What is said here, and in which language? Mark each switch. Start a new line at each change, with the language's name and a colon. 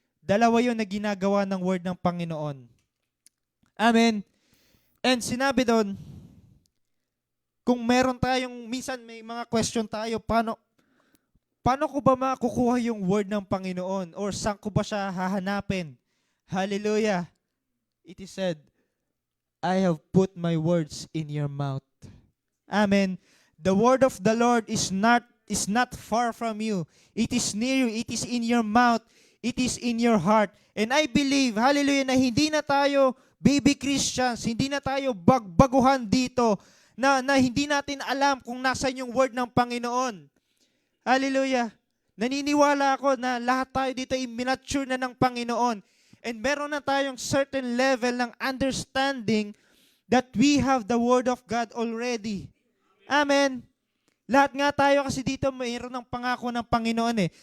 Filipino: Dalawa yun na ginagawa ng word ng Panginoon. Amen. And sinabi doon, kung meron tayong, minsan may mga question tayo, paano ko ba makukuha yung word ng Panginoon? Or saan ko ba siya hahanapin? Hallelujah.
English: It is said, I have put my words in your mouth. Amen. The word of the Lord is not far from you. It is near you. It is in your mouth. It is in your heart.
Filipino: And I believe, hallelujah, na hindi na tayo baby Christians, hindi na tayo baguhan dito, na hindi natin alam kung nasan yung word ng Panginoon. Hallelujah. Naniniwala ako na lahat tayo dito ay minature na ng Panginoon.
English: And
Filipino: meron na tayong
English: certain level ng understanding that we have the word of God already. Amen.
Filipino: Lahat nga tayo kasi dito mayroon ng pangako ng Panginoon eh.